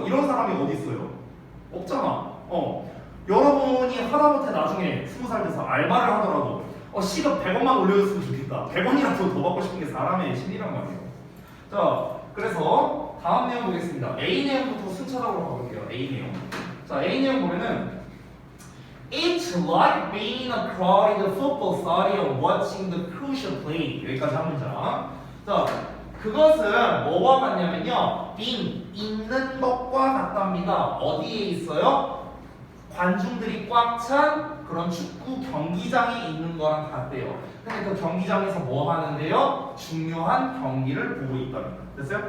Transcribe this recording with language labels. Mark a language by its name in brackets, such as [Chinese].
[Korean] 이런 사람이 어디 있어요? 없잖아. 여러분이 하다못해 나중에 20살 돼서 알바를 하더라도 시급 100원만 올려줬으면 좋겠다. 100원이라도 더 받고 싶은 게 사람의 심리란 말이에요. 자, 그래서 다음 내용 보겠습니다. A 내용부터 순차적으로 가볼게요. A 내용. 자, A 내용 보면은 [English] It's like being a crowded football stadium watching the crucial play. [Korean] 여기까지 한 문장. 자, 그것은 뭐와 같냐면요. being 있는 것과 같답니다. 어디에 있어요? 관중들이 꽉 찬 그런 축구 경기장이 있는 거랑 같대요. 근데 그 경기장에서 뭐 하는데요? 중요한 경기를 보고 있답니다. 됐어요?